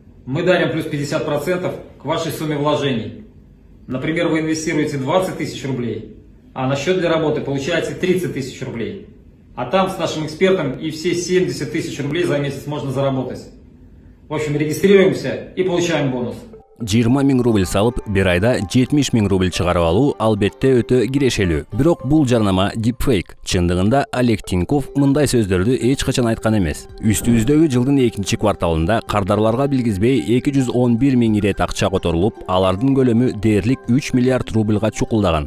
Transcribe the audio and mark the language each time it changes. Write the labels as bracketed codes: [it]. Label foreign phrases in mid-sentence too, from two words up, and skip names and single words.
[ru] Мы дарим плюс 50% к вашей сумме вложений. Например, вы инвестируете 20 тысяч рублей, а на счет для работы получаете 30 тысяч рублей. А там с нашим экспертом и все 70 тысяч рублей за месяц можно заработать. В общем, регистрируемся и получаем бонус. [ky] 20 000 рубль салып, бир айда 70 000 рубль чыгарып алуу албетте өтө кирешелүү. Бирок бул жарнама deepfake. Чындыгында Олег Тиньков мындай сөздөрдү эч качан айткан эмес. Үстүбүздөгү жылдын 2-кварталында кардарларга билгизбей 211 000 ирет акча которулуп, алардын көлөмү дээрлик 3 миллиард рубльга чукулдаган.